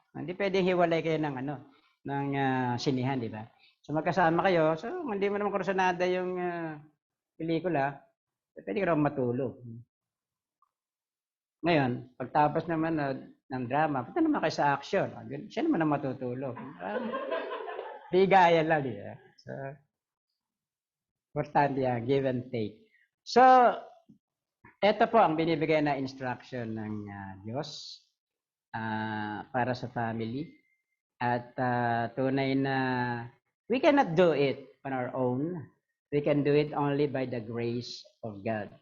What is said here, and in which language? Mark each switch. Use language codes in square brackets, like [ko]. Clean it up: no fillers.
[tl] Hindi pwedeng hiwalay kayo ng sinihan, di ba? So magkasama kayo, so hindi mo naman kursunada yung pelikula, pwede ka naman matulog. Ngayon, pagtapos naman ng drama, punta naman kayo sa action. Siya naman ang matutulog. Bigayan lang, di ba? So, importante yan, give and take. So, ito po ang binibigay na instruction ng Diyos para sa family. At tunay na [en] we cannot do it on our own. We can do it only by the grace of God.